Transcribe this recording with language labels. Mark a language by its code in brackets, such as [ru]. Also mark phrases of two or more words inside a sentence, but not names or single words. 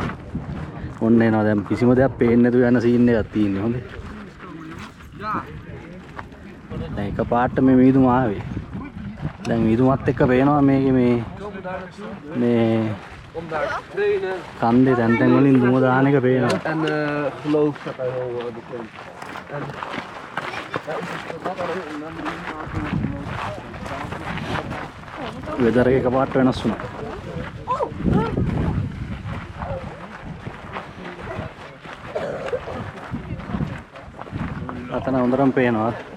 [si] ඔන්න එනවා දැන් කිසිම දෙයක් පේන්නේ නැතුව යන සීන් එකක් තියෙන්නේ. හොඳේ. දැන් එක පාට මේ මීදුම ආවේ. දැන් මීදුමත් එක්ක පේනවා මේකේ මේ කන්දේ තැන් වලින් දුම දාන එක පේනවා. [nl] En geloof dat hij wel bekend. [si] වෙදර් එක පාට වෙනස් වුණා. අතන හොඳටම පේනවා.